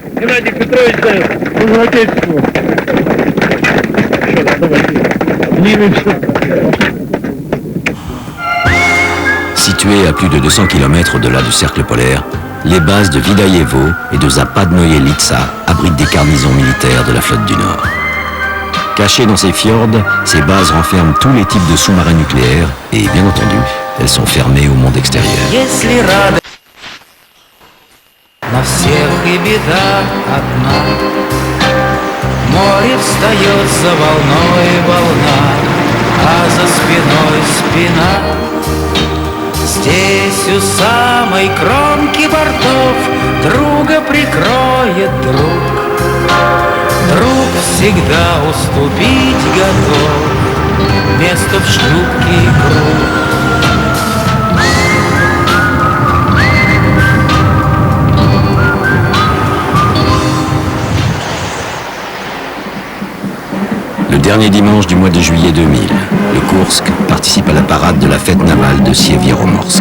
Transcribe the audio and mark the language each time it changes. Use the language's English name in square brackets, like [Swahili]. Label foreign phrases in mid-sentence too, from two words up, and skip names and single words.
[French] Situées à plus de 200 km au-delà du cercle polaire, les bases de Vidaïevo et de Zapadnoye-Litsa abritent des garnisons militaires de la flotte du Nord. Cachées dans ces fjords, ces bases renferment tous les types de sous-marins nucléaires et, bien entendu, elles sont fermées au monde extérieur. [Russian] Здесь у самой кромки бортов друга прикроет друг. Друг всегда уступить готов место в шлюпке и круг. [French] Le dernier dimanche du mois de juillet 2000, le Kursk participe à la parade de la fête navale de Sievieromorsk.